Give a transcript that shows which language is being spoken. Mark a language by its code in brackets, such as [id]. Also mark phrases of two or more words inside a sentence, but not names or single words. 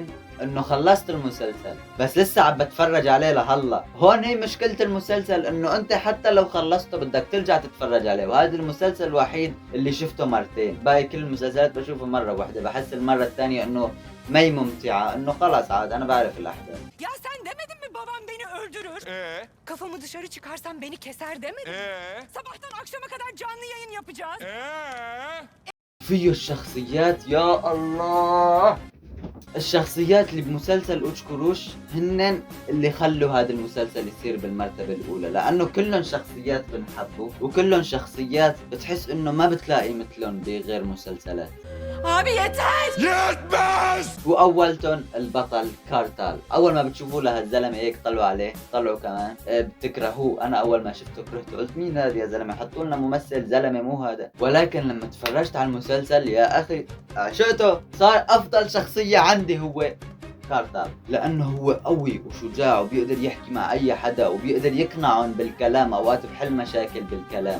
[ar] انه خلصت المسلسل بس لسه عم بتفرج عليه لهلا. هون هي مشكلة المسلسل، انه انت حتى لو خلصته بدك ترجع تتفرج عليه، وهذا المسلسل الوحيد اللي شفته مرتين. باقي كل المسلسلات بشوفه مرة واحدة، بحس المرة الثانية انه ما هي ممتعة، انه خلاص عاد انا بعرف الاحداث. [tr] Ya sen demedin mi babam beni öldürür? Kafamı dışarı çıkarsam beni keser demedin mi? Sabahtan akşama kadar canlı yayın yapacağız. [ar] فيه الشخصيات يا الله، الشخصيات اللي بمسلسل اوتش كروش هن اللي خلوا هذا المسلسل يصير بالمرتبة الأولى، لأنه كلهم شخصيات بنحبه وكلهم شخصيات بتحس إنه ما بتلاقي مثلهم بغير مسلسلات. [tr] Abi yeter! [ar] يتبس! وأولتهم البطل كارتال. أول ما بتشوفوا له هالزلمة هيك طلعوا عليه، طلعوا كمان بتكرهوه. أنا أول ما شفته كرهته، قلت مين هذا يا زلمة؟ حطوا لنا ممثل زلمة مو هذا. ولكن لما تفرجت على المسلسل يا أخي عشقته، صار أفضل شخصية عندي هو كارتال، لأنه هو قوي وشجاع وبيقدر يحكي مع أي حدا وبيقدر يقنعهم بالكلام، أوقات بحل مشاكل بالكلام.